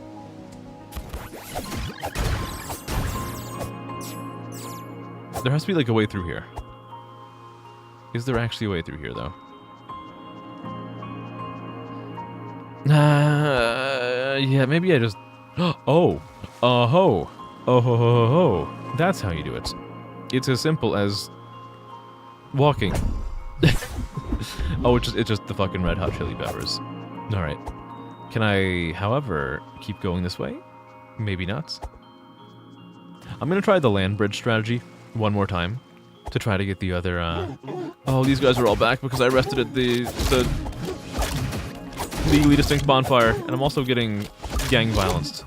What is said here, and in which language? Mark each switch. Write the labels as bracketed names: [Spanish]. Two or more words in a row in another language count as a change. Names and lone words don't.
[English] There has to be, like, a way through here. Is there actually a way through here, though? Yeah, maybe I just... Oh! Oh-ho! Oh-ho-ho-ho-ho! That's how you do it. It's as simple as... walking. Oh, it's just the fucking Red Hot Chili Peppers. Alright. Can I, however, keep going this way? Maybe not. I'm gonna try the land bridge strategy one more time to try to get the other, Oh, these guys are all back because I rested at the legally distinct bonfire, and I'm also getting gang violenced.